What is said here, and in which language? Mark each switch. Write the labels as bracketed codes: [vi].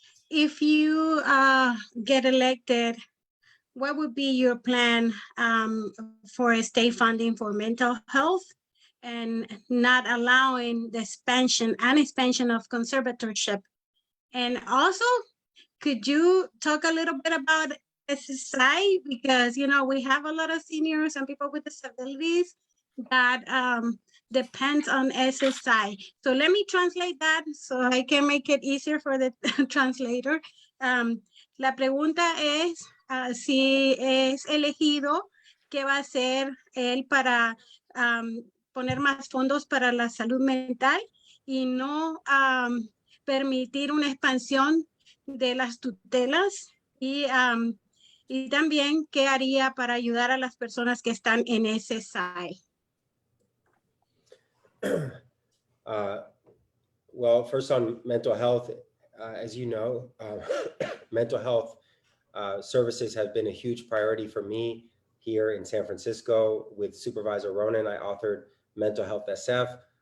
[en] If you get elected, what would be your plan for state funding for mental health and not allowing the expansion of conservatorship? And also, could you talk a little bit about SSI? Because, we have a lot of seniors and people with disabilities that depends on SSI. So let me translate that so I can make it easier for the translator. [es] La pregunta es si es elegido, ¿qué va a hacer él para poner más fondos para la salud mental y no permitir una expansión de las tutelas Y también, ¿qué haría para ayudar a las personas que están en ese SAI? [en] Well, first on mental health, as you know, mental health services have been a huge priority for me here in San Francisco. With Supervisor Ronan, I authored Mental Health SF.